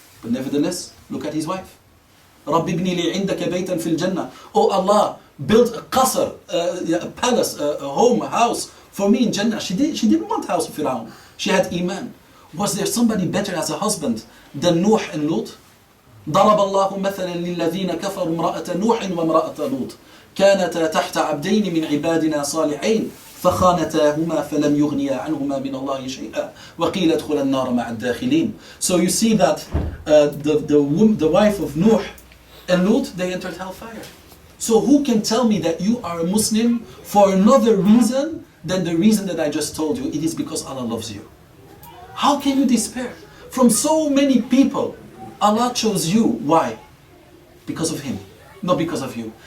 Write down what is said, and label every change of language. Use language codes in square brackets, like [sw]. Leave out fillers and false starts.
[en] But nevertheless, look at his wife. [ar] رَبِّ ابْنِ لِي عِنْدَكَ بَيْتًا فِي الْجَنَّةِ. [en] Oh Allah, build a qasr, a palace, a home, a house for me in Jannah. She didn't want house of Fir'aun. She had iman. Was there somebody better as a husband than Nuh and Lut? [ar] ضرب الله مثلا للذين كفروا امرأة نوح وامرأة لوط كانتا تحت عبدين من عبادنا صالحين فخانتاهما فلم يغنيا عنهما من الله شيئا وقيل ادخلا النار مع الداخلين. [en] So you see that the wife of Nuh and Lut, they entered hellfire. So who can tell me that you are a Muslim for another reason than the reason that I just told you? It is because Allah loves you. How can you despair? From so many people, Allah chose you. Why? Because of Him. not because of you.